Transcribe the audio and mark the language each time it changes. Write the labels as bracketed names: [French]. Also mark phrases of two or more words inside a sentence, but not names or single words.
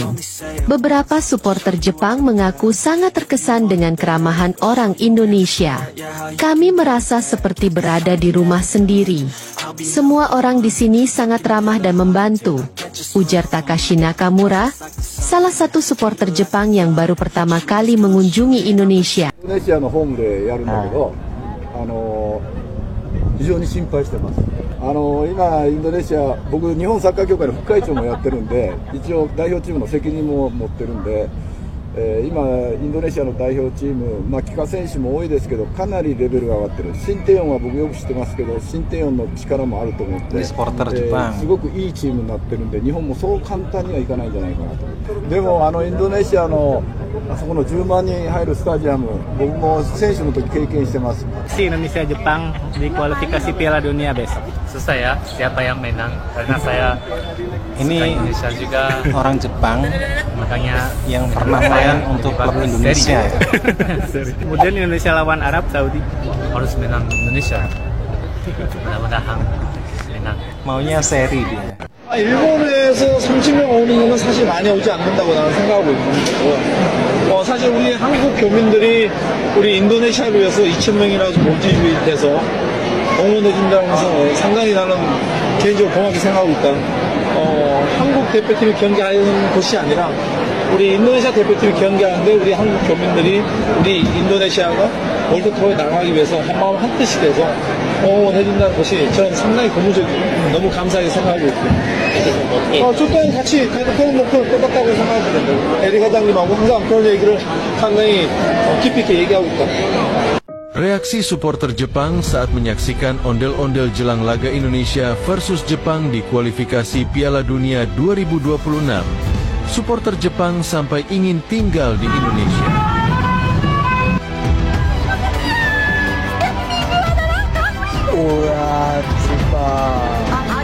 [Indonesian] Beberapa supporter Jepang mengaku sangat terkesan dengan keramahan orang Indonesia. Kami merasa seperti berada di rumah sendiri. Semua orang di sini sangat ramah dan membantu, ujar Takashi Nakamura, salah satu supporter Jepang yang baru pertama kali mengunjungi Indonesia. [Japanese] 非常に心配してます。今インドネシア、僕日本サッカー協会の副会長もやってるんで、一応代表チームの責任も持ってるんで、 今インドネシアの代表チーム、帰化選手も多いですけど、かなりレベルが上がってる。シンテヨンは僕よく知ってますけど、シンテヨンの力もあると思って、すごくいいチームになってるんで、日本もそう簡単にはいかないんじゃないかなと。でもインドネシアのあそこの10万人入るスタジアム、僕も選手の時経験してます。 [Indonesian] Indonesia Jepang di kualifikasi Piala Dunia besok. Susah ya, siapa yang menang? Karena saya Ini Indonesia juga, orang Jepang makanya yang pernah main untuk klub Indonesia ya. Kemudian Indonesia lawan Arab Saudi. harus menang Indonesia. Mudah-mudahan menang. Maunya seri dia. [Korean] 일본에서 30명 오는 거는 사실 많이 오지 않는다고 나는 생각하고 있는 거고, 사실 우리 한국 교민들이 우리 인도네시아를 위해서 2,000명이라도 모집이 돼서 응원해준다는 것은 상당히 나는 개인적으로 고맙게 생각하고 있다. 한국 대표팀이 경기하는 것이 아니라 우리 인도네시아 대표팀이 경기하는데 우리 한국 교민들이 우리 인도네시아가 월드컵에 나가기 위해서 한마음 한뜻이 돼서 응원해준다는 것이 저는 상당히 고무적이고 너무 감사하게 생각하고 있고, 저도 같이 그런 목표를 꽂았다고 생각하고 있는데 에리 과장님하고 항상 그런 얘기를 상당히 깊이 있게 얘기하고 있다. [Indonesian] Reaksi supporter Jepang saat menyaksikan ondel-ondel jelang laga Indonesia versus Jepang di kualifikasi Piala Dunia 2026. Supporter Jepang sampai ingin tinggal di Indonesia. Wah, Jepang.